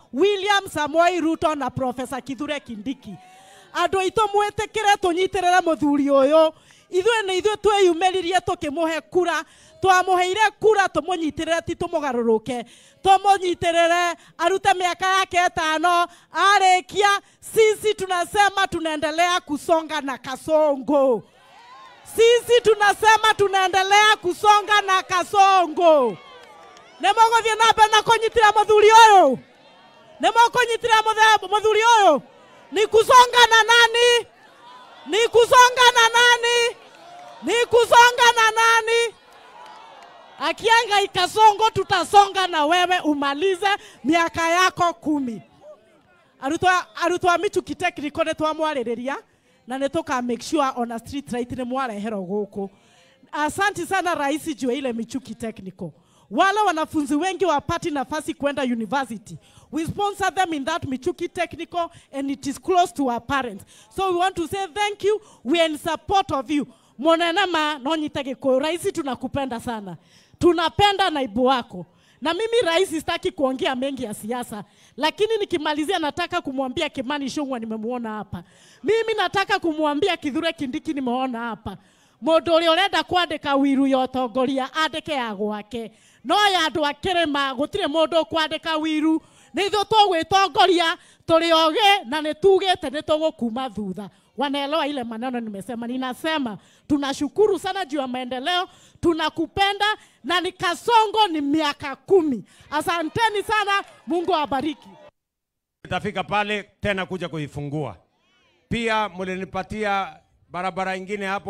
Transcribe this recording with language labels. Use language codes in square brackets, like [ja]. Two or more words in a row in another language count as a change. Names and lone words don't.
[ki] William Samoei Ruto na Profesa Kithure Kindiki. Andũ aitũ mwĩtĩkĩre tũnyitĩrĩre mũthuri ũyũ. Ithuĩ twĩyumĩririe tũkĩmũhe kura, twamũheire kura tũmũnyitĩrĩre ti tũmũgarũrũke. Tũmũnyitĩrĩre arute miaka yake 5, arĩkia. [sw] Sisi tunasema tunaendelea kusonga na kasongo. Sisi tunasema tunaendelea kusonga na kasongo. [ki] Nemogothiĩ na mbere na kũnyitĩrĩra mũthuri ũyũ. Nemokũnyitĩrĩra mũthuri ũyũ. [sw] Ni kusonga na nani? Ni kusonga na nani? Ni kusonga na nani? Akianga ikasongo tutasonga na wewe umalize miaka yako 10. [ki] Arutwa Michuki Technical nĩ twamwarĩrĩria na nĩ tũka [en] make sure on a street right [ki] nĩ mwareherwo gũkũ. [sw] Asante sana rais juu ile Michuki Technical. Wale wanafunzi wengi wapati nafasi kwenda university. [en] We sponsor them in that Michuki Technical and it is close to our parents. So we want to say thank you. We are in support of you. [ki] Mwananama nonyita Gikuyu. [sw] Raisi tunakupenda sana. Tunapenda naibu wako. Na mimi rais sitaki kuongea mengi ya siasa. Lakini nikimalizia nataka kumwambia Kimani Ichung'wah nimemuona hapa. Mimi nataka kumwambia Kithure Kindiki nimeona hapa. [ki] Mũndũ ũrĩa ũrenda kwandĩka wiru ya ũtongoria andĩke ya gwake. No ya andũ a Kĩrĩma gũtirĩ mũndũ kwandĩka wiru. Nĩ ithuĩ tũgwĩtongoria tũrĩ ogĩ na nĩ tugĩte nĩ tũgũkuma thutha. [sw] Wanaelewa ile maneno nimesema. Ninasema tunashukuru sana juu ya maendeleo, tunakupenda na ni kasongo ni miaka 10. Asanteni sana, Mungu awabariki. Nitafika pale tena kuja kuifungua. Pia mlinipatia barabara ingine hapo.